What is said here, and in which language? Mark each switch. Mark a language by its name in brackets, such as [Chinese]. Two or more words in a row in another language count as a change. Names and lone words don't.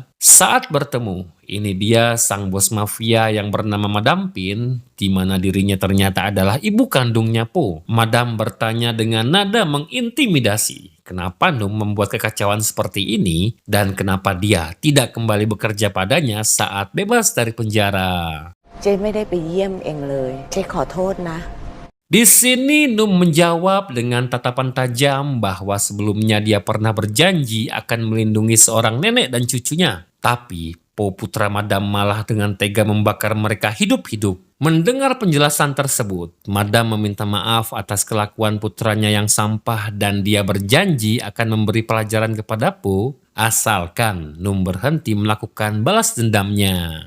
[Indonesian] Saat bertemu, ini dia sang bos mafia yang bernama Madam Pin, di mana dirinya ternyata adalah ibu kandungnya Po. Madam bertanya dengan nada mengintimidasi, kenapa Num membuat kekacauan seperti ini dan kenapa dia tidak kembali bekerja padanya saat bebas dari penjara. [Thai] เจ๊ไม่ได้ไปเยี่ยมเองเลยเจ๊ขอโทษนะ [Indonesian] Di sini Num menjawab dengan tatapan tajam bahwa sebelumnya dia pernah berjanji akan melindungi seorang nenek dan cucunya. Tapi Po putra Madam malah dengan tega membakar mereka hidup-hidup. Mendengar penjelasan tersebut, Madam meminta maaf atas kelakuan putranya yang sampah dan dia berjanji akan memberi pelajaran kepada Po asalkan Num berhenti melakukan balas dendamnya.